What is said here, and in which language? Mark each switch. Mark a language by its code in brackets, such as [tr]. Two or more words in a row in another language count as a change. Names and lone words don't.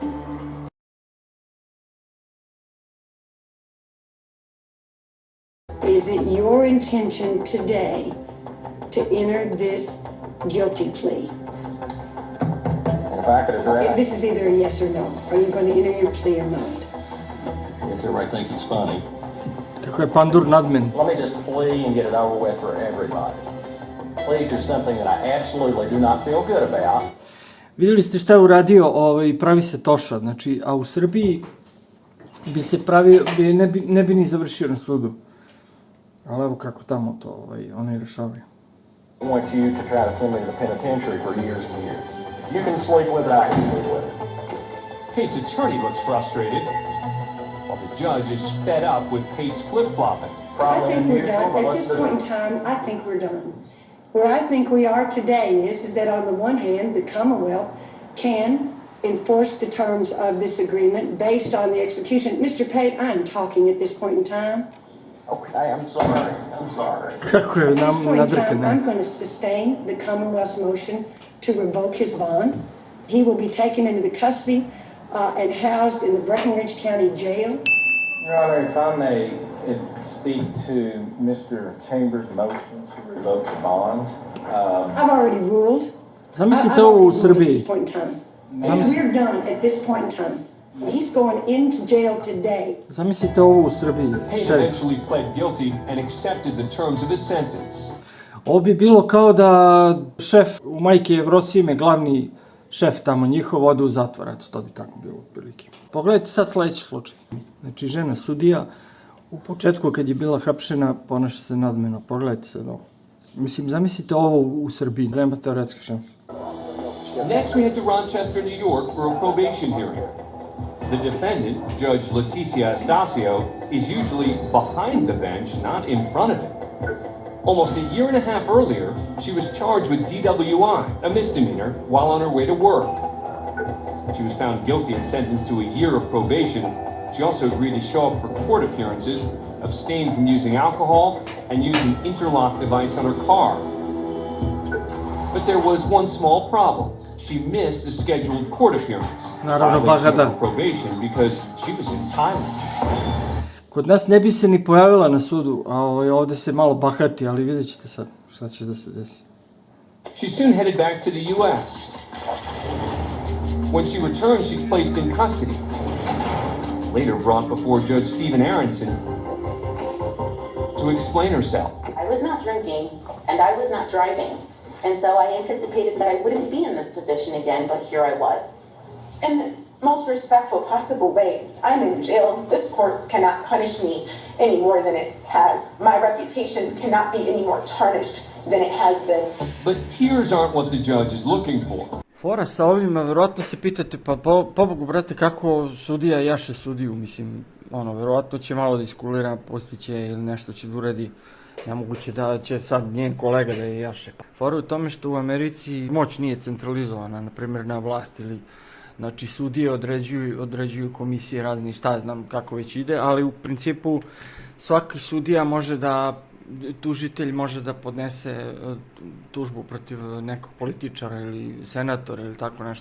[en] Is it your intention today to enter this guilty plea? If I could address... This is either a yes or no. Are you going to enter your plea or not? I guess everybody thinks it's funny. [sr] Kako je pandur nadmen. [en] Let me just plea and get it over with for everybody. Plea to something that I absolutely do not feel good about. [sr] Vidjeli ste šta je uradio, pravi se toša, znači, a u Srbiji bi se pravio, ne bi ni završio na sudu. Ali evo kako tamo to oni rešavaju. [en] I want you to try to send me to the penitentiary for years and years. If you can sleep with it, I can sleep with it. Pate's attorney looks frustrated, while the judge is fed up with Pate's flip-flopping. I think we're done. At this point in time, I think we're done. Where I think we are today is that on the one hand, the Commonwealth can enforce the terms of this agreement based on the execution. Mr. Pate, I'm talking at this point in time. Okay, I'm sorry. [sr] Kako je [en] At this point in time, [sr] nadrkane. [en] I'm going to sustain the Commonwealth's motion to revoke his bond. He will be taken into the custody and housed in the Breckenridge County Jail. Your Honor, if I may speak to Mr. Chambers' motion to revoke the bond. I've already ruled. [sr] Zamislite ovo u Srbiji. [en] At this point in time. And we're done at this point in time. He's going into jail today. [sr] Zamislite ovo u Srbiji. [en] Pate eventually pled guilty and accepted the terms of his sentence. [sr] Ovo bi bilo kao da šef u Majke Jevrosime, glavni šef tamo njihov, ode u zatvor, eto, to bi tako bilo otprilike. Pogledajte sad sledeći slučaj. Znači, žena sudija, u početku kad je bila hapšena, ponaša se nadmeno. Pogledajte sad ovo. Mislim, zamislite ovo u Srbiji, nema teoretske šanse. [en] Next, we head to Rochester, New York for a probation hearing. The defendant, Judge Leticia Estacio, is usually behind the bench, not in front of it. Almost a year and a half earlier, she was charged with DWI, a misdemeanor, while on her way to work. She was found guilty and sentenced to a year of probation. She also agreed to show up for court appearances, abstain from using alcohol, and use an interlock device on her car. But there was one small problem. She missed a scheduled court appearance, violation of probation because she was in Thailand. [sr] Kod nas ne bi se ni pojavila na sudu, a ovde se malo bahati, ali vidjet ćete sad šta će da se desi. [en] She soon headed back to the U.S. When she returns, she's placed in custody. Later brought before Judge Stephen Aronson to explain herself. I was not drinking, and I was not driving. And so I anticipated that I wouldn't be in this position again, but here I was. In the most respectful possible way, I'm in jail. This court cannot punish me any more than it has. My reputation cannot be any more tarnished than it has been. But tears aren't what the judge is looking for. [sr] Fora sa ovima, verovatno se pitate, pa pobogu, brate, kako sudija jaše sudiju, mislim, verovatno će malo da iskulira, postiće ili nešto će da uradi. Nemoguće da će sad njen kolega da je jaše. Fora u tome što u Americi moć nije centralizovana, na primjer na vlast ili, znači, sudije određuju komisije razni, šta znam kako već ide, ali u principu svaki sudija može da, tužitelj može da podnese tužbu protiv nekog političara ili senatora ili tako nešto.